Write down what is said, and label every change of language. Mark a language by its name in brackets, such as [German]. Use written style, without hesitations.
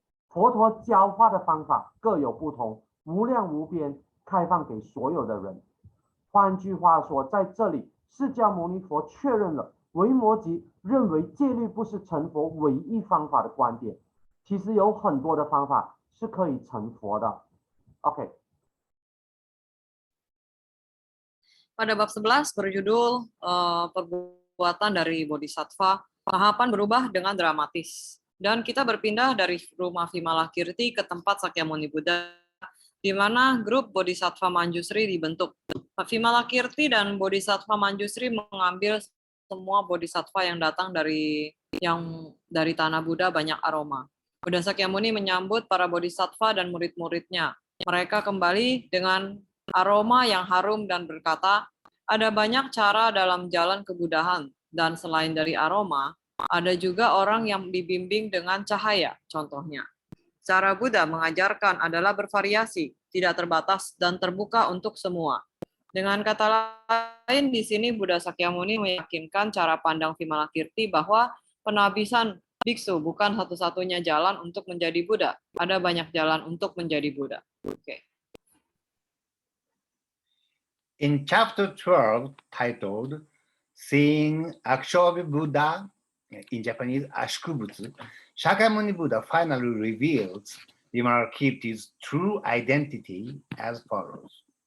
[Chinese] 佛陀教化的方法各有不同，无量无边，开放给所有的人。换句话说，在这里释迦牟尼佛确认了维摩诘认为戒律不是成佛唯一方法的观点，其实有很多的方法是可以成佛的。 OK。 [Indonesian] Pada bab 11 berjudul perbuatan dari Bodhisattva, tahapan berubah dengan dramatis. Dan kita berpindah dari rumah Vimalakirti ke tempat Sakyamuni Buddha, di mana grup Bodhisattva Manjusri dibentuk. Vimalakirti dan Bodhisattva Manjusri mengambil semua Bodhisattva yang datang dari tanah Buddha banyak aroma. Buddha Sakyamuni menyambut para Bodhisattva dan murid-muridnya. Mereka kembali dengan aroma yang harum dan berkata, ada banyak cara dalam jalan kebudahan, dan selain dari aroma, ada juga orang yang dibimbing dengan cahaya, contohnya. Cara Buddha mengajarkan adalah bervariasi, tidak terbatas, dan terbuka untuk semua. Dengan kata lain, di sini Buddha Sakyamuni meyakinkan cara pandang Vimalakirti bahwa penabisan biksu bukan satu-satunya jalan untuk menjadi Buddha. Ada banyak jalan untuk menjadi Buddha. Okay. [English] In chapter 12, titled Seeing Akshobi Buddha, in Japanese Ashikubutsu, Shakyamuni Buddha finally reveals Vimalakirti's true identity as follows.